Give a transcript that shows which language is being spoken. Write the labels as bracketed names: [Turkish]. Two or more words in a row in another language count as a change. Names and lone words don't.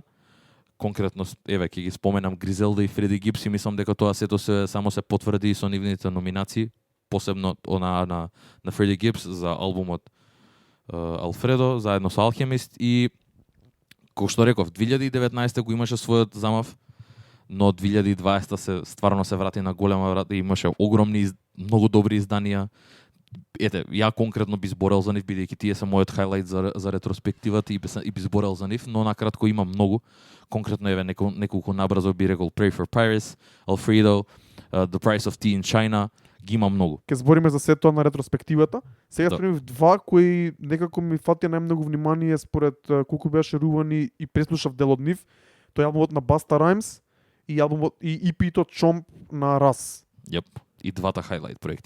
[Macedonian] Конкретно, ќе ги споменам Гризелда и Фреди Гипс и мислам дека тоа сето само се потврди со нивните номинации, посебно на Фреди Гипс за албумот Алфредо, заедно со Алхемист и Како што реков, 2019 го имаше својот замав, но 2020 се стварно се врати на голема врата и имаше огромни, многу добри изданија. Ете, ја конкретно би зборел за нив, бидејќи тие се мојот хайлайт за ретроспективата и би зборел за нив, но накратко има многу. Конкретно еве неколку набрзо би рекол Pray for Paris, Alfredo, The Price of Tea in China, ги има многу. Ке збориме за сето на ретроспективата. Сега Да. спремив два кои некако ми фатија најмногу внимание според колку беа шерувани и преслушав дел од нив. Тој е албумот на Busta Rhymes и албумот и EP-то Chomp на Ras. Јеп, и двата хайлайт проекти.